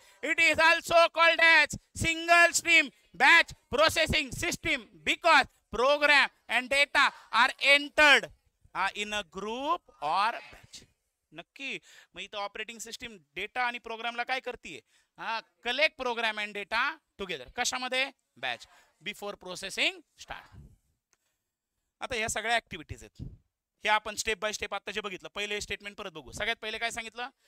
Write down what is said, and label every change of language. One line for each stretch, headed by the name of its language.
English: It is also called as single stream batch processing system because program and data are entered in a group or batch.
Marathi: नक्की. मग इथं operating system data आणि प्रोग्रामला काय करते?
English: Collect program and data together.
Marathi: कशामध्ये? Batch.
English: Before processing start.
Marathi: आता या सगळ्या ऍक्टिव्हिटीज आहेत. हे आपण स्टेप बाय स्टेप आता जे बघितलं. पहिले स्टेटमेंट परत बघू. सगळ्यात पहिले काय सांगितलं?